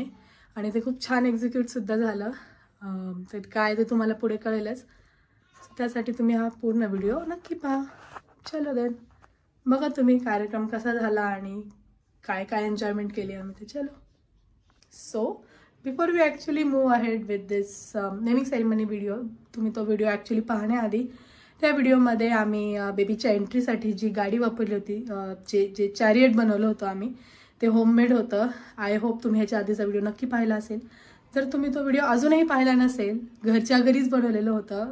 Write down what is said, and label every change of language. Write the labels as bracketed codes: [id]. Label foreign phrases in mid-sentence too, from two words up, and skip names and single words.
[mr] आणि ते खूप छान एक्झिक्यूटसुद्धा झालं. तर काय ते तुम्हाला पुढे कळेलच. त्यासाठी तुम्ही हा पूर्ण व्हिडिओ नक्की पहा. चलो देन, बघा तुम्ही कार्यक्रम कसा झाला आणि काय काय एन्जॉयमेंट केली आम्ही ते. चलो, [en] So before we actually move ahead with this naming ceremony video, [mr] तुम्ही तो व्हिडिओ ॲक्च्युली पाहण्याआधी त्या व्हिडिओमध्ये आम्ही बेबीच्या एंट्रीसाठी जी गाडी वापरली होती, जे चॅरियट बनवलं होतं आम्ही, ते होममेड होतं. [en] I hope [mr] तुम्ही ह्याच्या आधीचा व्हिडिओ नक्की पाहिला असेल. जर तुम्ही तो व्हिडिओ अजूनही पाहिला नसेल, घरच्या घरीच बनवलेलं होतं.